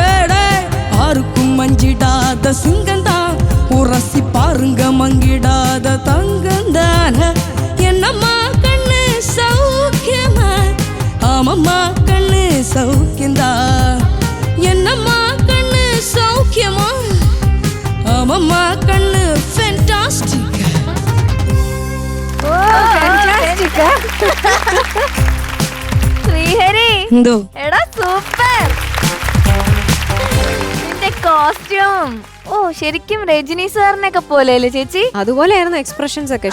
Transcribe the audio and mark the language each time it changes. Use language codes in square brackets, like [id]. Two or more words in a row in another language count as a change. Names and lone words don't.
[ta] ஆருக்கும் மஞ்சிடாத சிங்கந்தான், உரசி பாருங்க மங்கிடாத தங்கந்தான். என்னம்மா கண்ணு சௌக்கியமா? ஆமம்மா கண்ணு சௌக்கியந்தா. என்னம்மா கண்ணு சௌக்கியமா? ஆமம்மா கண்ணு ஃபேண்டாஸ்டிக். [ml] ശ്രീഹരി എന്തോ എടാ സൂപ്പർ. നിന്റെ കോസ്റ്റ്യൂം ഓ ശരിക്കും രജനി സാറിനൊക്കെ പോലെയല്ലേ ചേച്ചി? അതുപോലെയായിരുന്നു എക്സ്പ്രഷൻസ് ഒക്കെ.